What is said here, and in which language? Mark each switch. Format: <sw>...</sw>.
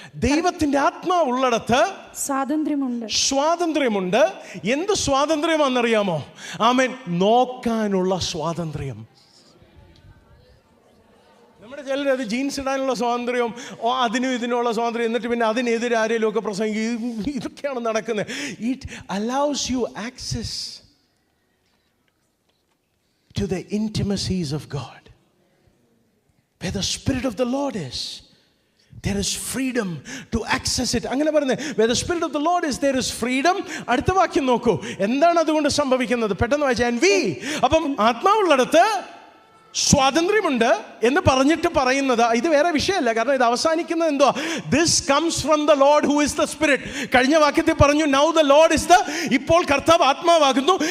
<ml>ദൈവത്തിന്റെ ആത്മാവ് ഉള്ളിടത്ത് സ്വാതന്ത്ര്യമുണ്ട്. എന്ത് സ്വാതന്ത്ര്യമാണെന്നറിയാമോ? നോക്കാനുള്ള സ്വാതന്ത്ര്യം. നമ്മുടെ ചിലർ അത് ജീൻസ് ഇടാനുള്ള സ്വാതന്ത്ര്യം, അതിനും ഇതിനുള്ള സ്വാതന്ത്ര്യം, എന്നിട്ട് പിന്നെ അതിനെതിരെ ആരെങ്കിലും ഒക്കെ പ്രസംഗിക്കും. ഇതൊക്കെയാണ് നടക്കുന്നത്.</ml> <en>It allows you access to the intimacies of God. Where the Spirit of the Lord is, there is freedom to access it.</en> <ml>അങ്ങനെ പറയുന്നത്</ml> <en>where the spirit of the Lord is, there is freedom.</en> <ml>അടുത്ത വാക്യം നോക്കൂ, എന്താണ് അതുകൊണ്ട് സംഭവിക്കുന്നത്? പെട്ടെന്ന് വായിച്ചാൽ</ml> <en>and we,</en> <ml>അപ്പം ആത്മാവുള്ളിടത്ത് സ്വാതന്ത്ര്യമുണ്ട് എന്ന് പറഞ്ഞിട്ട് പറയുന്നത് ഇത് വേറെ വിഷയമല്ല. കാരണം ഇത് അവസാനിക്കുന്നത് എന്തോ,</ml> <en>This comes from the Lord who is the Spirit.</en> <ml>കഴിഞ്ഞ വാക്യത്തിൽ പറഞ്ഞു</ml> <en>now the Lord is the,</en> <ml>ഇപ്പോൾ കർത്താവ് ആത്മാവാകുന്നു.</ml>